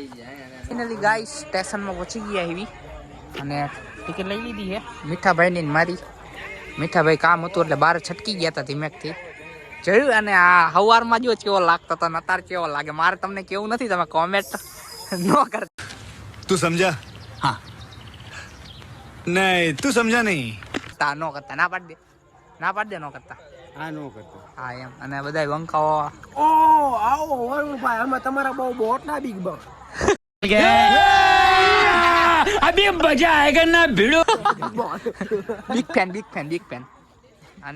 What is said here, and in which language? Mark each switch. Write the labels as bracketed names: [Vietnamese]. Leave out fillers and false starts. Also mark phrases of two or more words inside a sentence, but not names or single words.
[English] finally guys [Gujarati] સ્ટેશનમાં પહોંચી ગયા એવી અને ટિકિટ લઈ લીધી છે મીઠાભાઈની ને મારી. મીઠાભાઈ કામ હતું એટલે બહાર છટકી ગયા હતા ધીમેકથી. જોયું. અને આ સવારમાં જો કેવો લાગતો હતો ને અત્યારે કેવો લાગે મારે તમને કેવું નથી, તમે કોમેન્ટ ન કરતા. [Hindi] तू समझा? हाँ नहीं तू समझा नहीं. [Gujarati] ન કરતા ના પાડી દે, ના પાડી દે ન કરતા. આ નો કરતો. હા એમ. અને બધા બંકાઓ ઓ આવો વરુણભાઈ, આમાં તમારા બહુ મોટા [English] big boss. [Hindi] अभी मज़ा आएगा ना भिड़ू. [English] big fan. અને